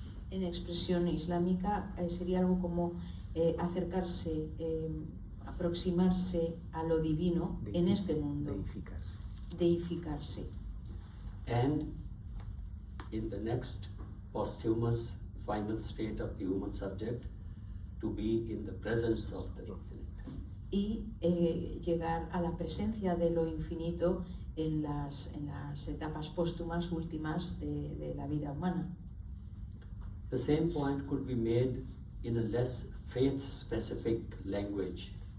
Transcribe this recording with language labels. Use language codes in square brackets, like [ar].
[es] En expresión islámica sería algo como acercarse, aproximarse a lo divino en este mundo. Deificarse. [en] And in the next posthumous final state of the human subject, to be in the presence of the infinite. [es] Y llegar a la presencia de lo infinito en las etapas póstumas últimas de la vida humana. [en] The same point could be made in a less faith-specific language.